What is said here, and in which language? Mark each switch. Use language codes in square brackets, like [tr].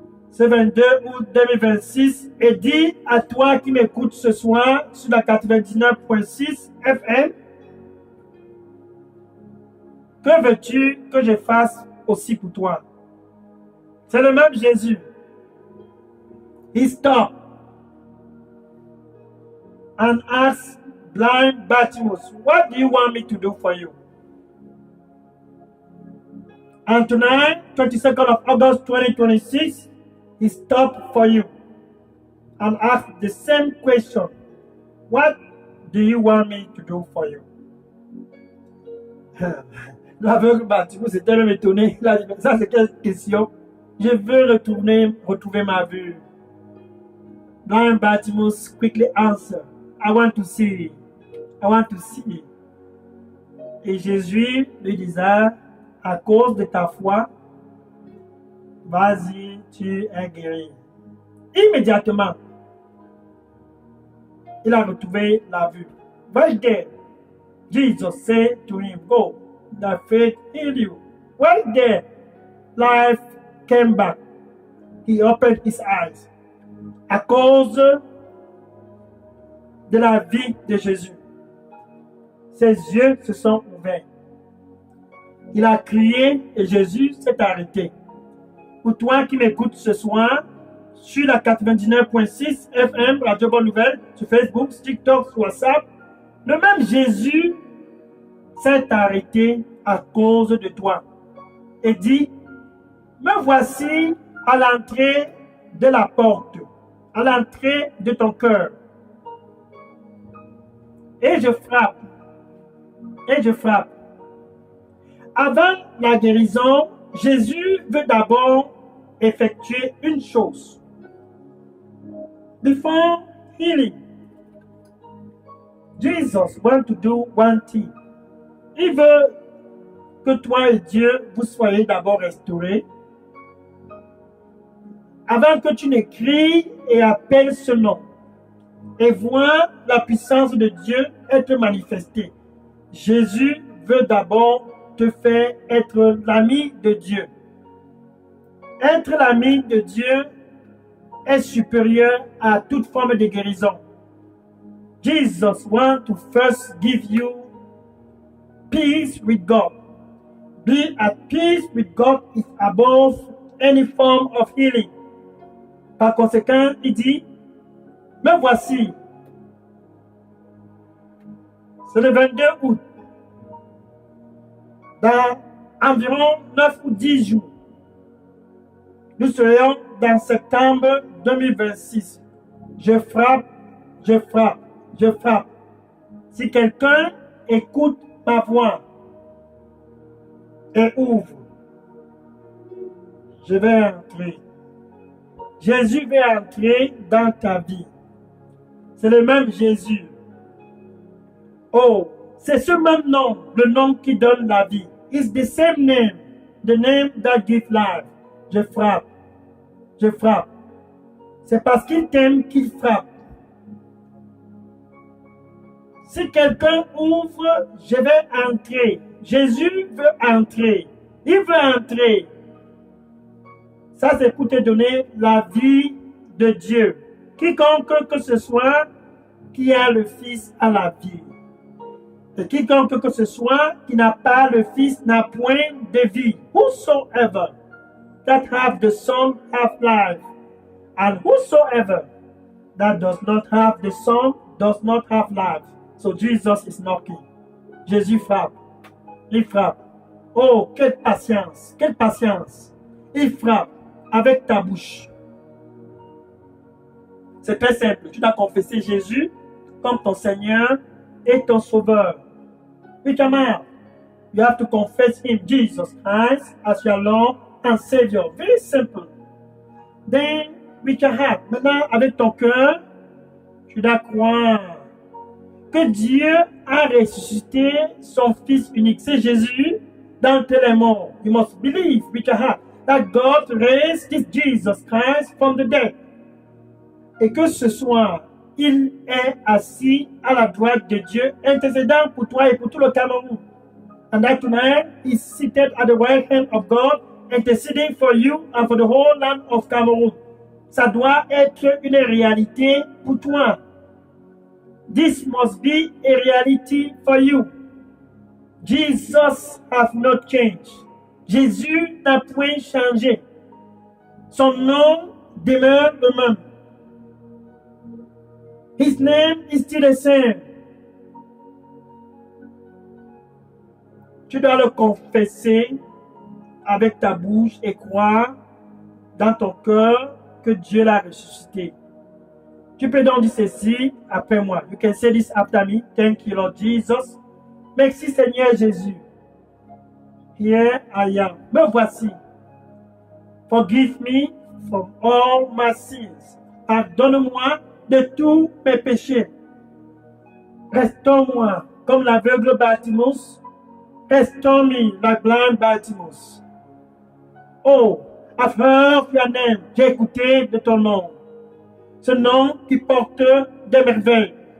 [fr] Ce 22 août 2026 et dit à toi qui m'écoutes ce soir sur la 99.6 FM, que veux-tu que je fasse aussi pour toi? C'est le même Jésus. [en] He stopped and asked blind Bartimaeus, what do you want me to do for you? And tonight, 22nd of August 2026, he stopped for you and asked the same question. What do you want me to do for you? [fr] L'aveugle Bartimaeus s'était même étonné. Il a dit, ça c'est quelle question? Je veux retrouver ma vue. [en] Blind Bartimaeus quickly answered, I want to see. I want to see. [fr] Et Jésus lui disait, à cause de ta foi, vas-y, tu es guéri. Immédiatement, il a retrouvé la vue. [en] Right there, Jesus said to him, go, thy faith healed you. Right there, life came back. He opened his eyes. [fr] À cause de la vie de Jésus, ses yeux se sont ouverts. Il a crié et Jésus s'est arrêté. Pour toi qui m'écoutes ce soir, sur la 99.6 FM, Radio Bonne Nouvelle, sur Facebook, TikTok, sur WhatsApp, le même Jésus s'est arrêté à cause de toi et dit, me voici à l'entrée de la porte, à l'entrée de ton cœur. Et je frappe. Et je frappe. Avant la guérison, Jésus veut d'abord effectuer une chose. [en] Before healing, Jesus wants to do one thing. [fr] Il veut que toi et Dieu, vous soyez d'abord restaurés. Avant que tu ne cries et appelles ce nom et vois la puissance de Dieu être manifestée. Jésus veut d'abord te faire être l'ami de Dieu. Être l'ami de Dieu est supérieur à toute forme de guérison. [en] Jesus wants to first give you peace with God. Be at peace with God is above any form of healing. [fr] Par conséquent, il dit, me voici. C'est le 22 août. Dans environ 9 ou 10 jours, nous serions dans septembre 2026. Je frappe, je frappe, je frappe. Si quelqu'un écoute ma voix et ouvre, je vais entrer. Jésus va entrer dans ta vie. C'est le même Jésus. Oh, c'est ce même nom, le nom qui donne la vie. [en] It's the same name, the name that gives life. [fr] Je frappe. Je frappe. C'est parce qu'il t'aime qu'il frappe. Si quelqu'un ouvre, je vais entrer. Jésus veut entrer. Il veut entrer. Ça, c'est pour te donner la vie de Dieu. Quiconque que ce soit qui a le Fils a la vie. Et quiconque que ce soit qui n'a pas le Fils n'a point de vie. [en] Whosoever that have the Son have life. And whosoever that does not have the Son does not have life. So Jesus is knocking. [fr] Jésus frappe. Il frappe. Oh, quelle patience. Quelle patience. Il frappe avec ta bouche. C'est très simple. Tu dois confesser Jésus comme ton Seigneur et ton Sauveur. [en] With your mouth, you have to confess Him, Jesus Christ, as your Lord and Savior. Very simple. Then, with your heart, [fr] maintenant, avec ton cœur, tu dois croire que Dieu a ressuscité son Fils unique. C'est Jésus d'entre les morts. [en] You must believe with your heart that God raised this Jesus Christ from the dead. [fr] Et que ce soir, il est assis à la droite de Dieu, intercédant pour toi et pour tout le Cameroun. [en] And that tonight, he's seated at the right hand of God, interceding for you and for the whole land of Cameroon. [fr] Ça doit être une réalité pour toi. [en] This must be a reality for you. Jesus has not changed. [fr] Jésus n'a point changé. Son nom demeure le même. [en] His name is still the same. [fr] Tu dois le confesser avec ta bouche et croire dans ton cœur que Dieu l'a ressuscité. Tu peux donc dire ceci après moi. [en] You can say this after me. Thank you, Lord Jesus. [fr] Merci, Seigneur Jésus. [en] Here I am. [fr] Me voici. [en] Forgive me from all my sins. [fr] Pardonne-moi de tous mes péchés. Restaure-moi comme l'aveugle Bartimus. [en] Restore me like blind Bartimus. Oh, I've heard your name. [fr] J'ai écouté de ton nom. Ce nom qui porte des merveilles.